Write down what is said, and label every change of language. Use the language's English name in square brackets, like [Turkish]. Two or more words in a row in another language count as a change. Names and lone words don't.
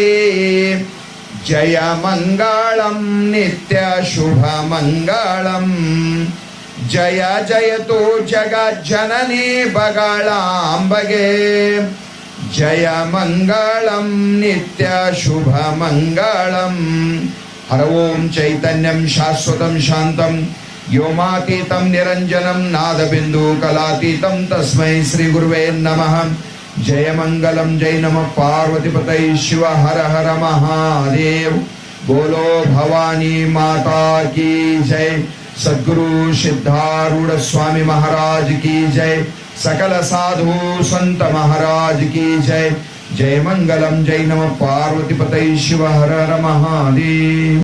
[Kannada] ಜಯ ಮಂಗಳಂ ನಿತ್ಯ ಶುಭ ಮಂಗಳಂ, ಜಯ ಜಯತು ಜಗಜ್ಜನನಿ ಬಗಳಾಂಬಗೆ. ಜಯ ಮಂಗಳಂ ನಿತ್ಯ ಶುಭ ಮಂಗಳಂ. [Sanskrit] ಹರ ಓಂ ಚೈತನ್ಯಂ ಶಾಶ್ವತಂ ಶಾಂತಂ ವ್ಯೋಮಾತೀತಂ ನಿರಂಜನಂ ನಾದಬಿಂದು ಕಲಾತೀತಂ ತಸ್ಮೈ ಶ್ರೀ ಗುರುವೇ ನಮಃ. ಜಯ ಮಂಗಲಂ ಜೈ ನಮಃ ಪಾರ್ವತಿಪತೈ ಶಿವ ಹರ ಹರ ಮಹಾದೇವ್. [Hindi] बोलो भवानी माता की जय. सद्गुरु सिद्धारूढ़ स्वामी महाराज की जय। सकल साधु संत महाराज की जय। [Sanskrit] जय मंगलम जय नमः पार्वती पतये शिव हर हर महादेव।